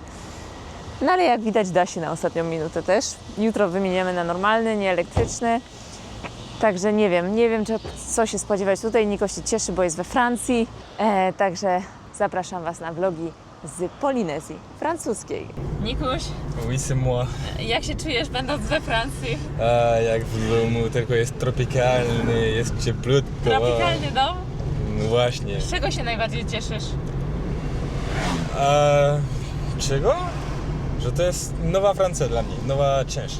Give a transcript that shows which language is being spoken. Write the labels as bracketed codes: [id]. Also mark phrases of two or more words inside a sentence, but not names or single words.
[pl] No ale jak widać, da się na ostatnią minutę też. Jutro wymieniamy na normalny, nie elektryczny. Także nie wiem co się spodziewać tutaj. Niko się cieszy, bo jest we Francji. Także zapraszam Was na vlogi z Polinezji Francuskiej. Nikuś, [fr] Oui, c'est moi. [pl] jak się czujesz będąc we Francji? Jak w domu, tylko jest tropikalny, jest cieplutko. Tropikalny dom? No właśnie. Z czego się najbardziej cieszysz? Czego? Że to jest nowa Francja dla mnie, nowa część